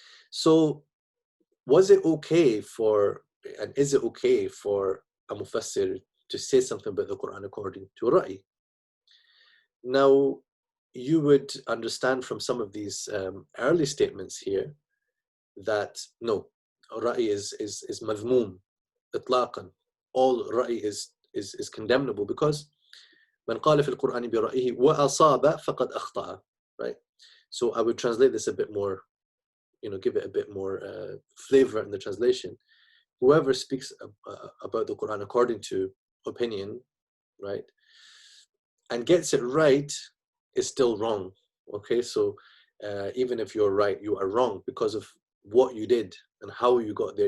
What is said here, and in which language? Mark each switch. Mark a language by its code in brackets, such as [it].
[en] So was it okay for, and is it okay for a mufassir to say something about the Quran according to ra'i? Now, you would understand from some of these early statements here that no, ra'i is madhmoom, itlaqan. All ra'i is condemnable, because [ar] من قال في القرآن برأيه وأصاب فقد أخطأ, right? [en] So I would translate this a bit more, you know, give it a bit more flavor in the translation. Whoever speaks about the Quran according to opinion, right, and gets it right, is still wrong. Okay, so even if you're right, you are wrong because of what you did and how you got there.